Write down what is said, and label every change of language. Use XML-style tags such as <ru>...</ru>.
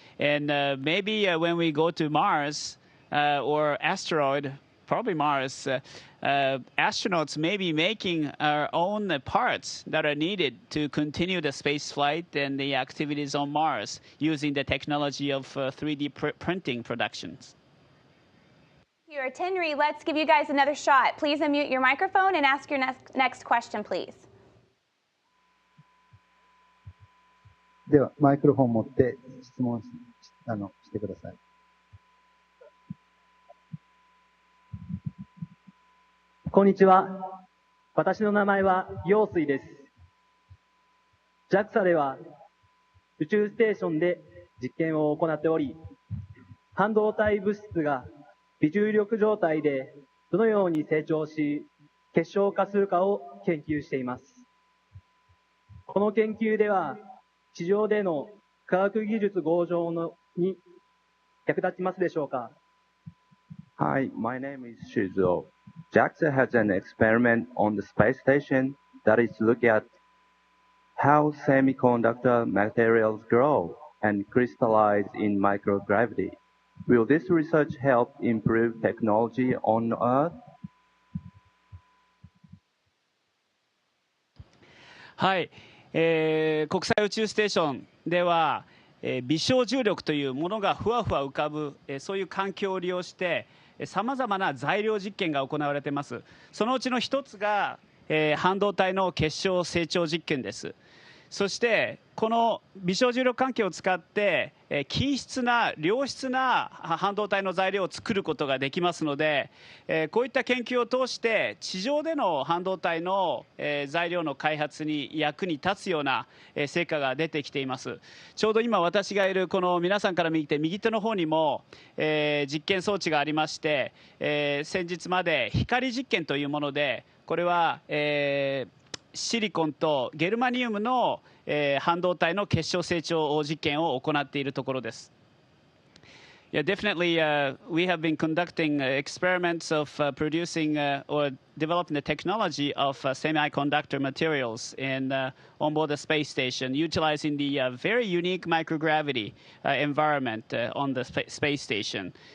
<en>And maybe when we go to Mars or asteroid, probably Mars, astronauts may be making our own parts that are needed to continue the space flight and the activities on Mars using the technology of 3D printing productions. Here at Tenry, let's give you guys another shot. Please unmute your microphone and ask your next question, please.</en> <ja>では、マイクロフォンを持って質問してください。こんにちは。私の名前は陽水です。 JAXA では宇宙ステーションで実験を行っており、半導体物質が微重力状態でどのように成長し結晶化するかを研究しています。この研究では地上での科学技術向上に役立ちますでしょうか？</ja> <en>Hi, my name is Shizuo. JAXA has an experiment on the space station that is looking at how semiconductor materials grow and crystallize in microgravity. Will this research help improve technology on Earth?</en> <ja>はい、国際宇宙ステーションでは、微小重力というものがふわふわ浮かぶ、そういう環境を利用してさまざまな材料実験が行われています。そのうちの一つが、半導体の結晶成長実験です。そしてこの微小重力環境を使って均質な良質な半導体の材料を作ることができますので、こういった研究を通して地上での半導体の材料の開発に役に立つような成果が出てきています。ちょうど今私がいるこの皆さんから見て右手の方にも実験装置がありまして、先日まで光実験というもので、これはシリコンとゲルマニウムの、半導体の結晶成長実験を行っているところです。</ja> <en>Yeah, definitely. We have been conducting experiments of producing or developing the technology of semiconductor materials in onboard the space station, utilizing the very unique microgravity environment on the space station.</en>